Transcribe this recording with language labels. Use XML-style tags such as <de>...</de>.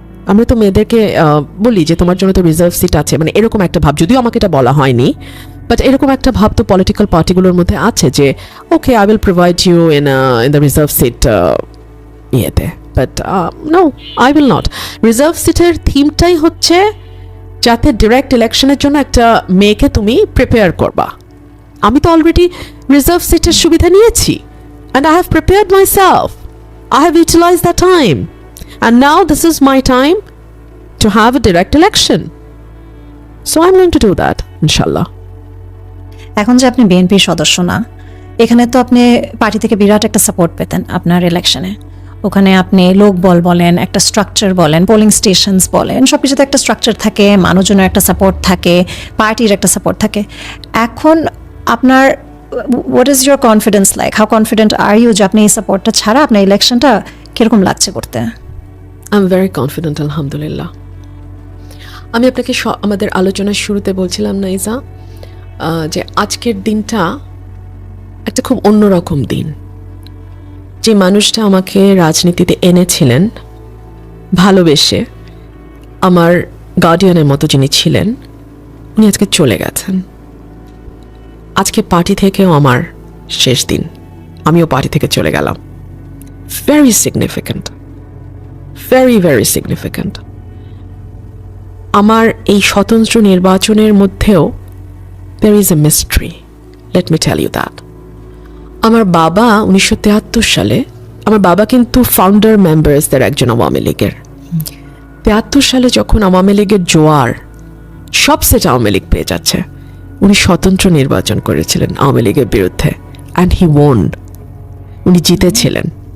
<bn>আমরা তো মেয়েদেরকে বলি যে তোমার জন্য তো রিজার্ভ সিট আছে, মানে এরকম একটা ভাব, যদিও আমাকে এটা বলা হয়নি, বাট এরকম একটা ভাব তো পলিটিক্যাল পার্টিগুলোর মধ্যে আছে যে</bn> <en>Okay I will provide you in the reserve seat ইয়েতে, but no, I will not.</en> <bn>Reserve সিটের থিমটাই হচ্ছে যাতে ডিরেক্ট ইলেকশনের জন্য একটা মেয়েকে তুমি প্রিপেয়ার করবা। আমি তো অলরেডি রিজার্ভ সিটের সুবিধা নিয়েছি,</bn> <en>and I have prepared myself. I have utilized that time. And now this is my time to have a direct election. So I'm going to do that, inshallah.</en> <bn>এখন যে আপনি বিএনপির সদস্য না, এখানে তো আপনি পার্টি থেকে বিরাট একটা সাপোর্ট পেতেন আপনার ইলেকশনে। ওখানে আপনি লোকবল বলেন, একটা স্ট্রাকচার বলেন, পোলিং স্টেশনস বলেন, সব কিছুতে একটা স্ট্রাকচার থাকে, মানুষজনের একটা সাপোর্ট থাকে, পার্টির একটা সাপোর্ট থাকে। এখন আপনার</bn> <en>what is your confidence like? How confident are you</en> <bn>যে আপনি এই সাপোর্টটা ছাড়া আপনার ইলেকশনটা কিরকম লাগছে করতে?</bn> <en>I'm very confident, alhamdulillah.</en> <bn>আমি আপনাকে আমাদের আলোচনার শুরুতে বলছিলাম না ইজা, যে আজকের দিনটা একটা খুব অন্যরকম দিন। যে মানুষটা আমাকে রাজনীতিতে এনেছিলেন ভালোবেসে, আমার গার্ডিয়ানের মতো যিনি ছিলেন, উনি আজকে চলে গেছেন। আজকে পার্টি থেকেও আমার শেষ দিন, আমিও পার্টি থেকে চলে গেলাম।</bn> <en>Very significant, very very significant.</en> <bn>আমার এই স্বতন্ত্র নির্বাচনের মধ্যেও</bn> <en>there is a mystery, let me tell you that.</en> <bn>আমার বাবা 1973 সালে, আমার বাবা কিন্তু ফাউন্ডার মেম্বার্সদের একজন আওয়ামী লীগের। 73 সালে যখন আওয়ামী লীগের জোয়ার, সব সেট আওয়ামী লীগ পেয়ে যাচ্ছে, উনি স্বতন্ত্র নির্বাচন করেছিলেন আওয়ামী লীগের বিরুদ্ধে,</bn> <en>and he won,</en> <bn>উনি জিতেছিলেন।</bn>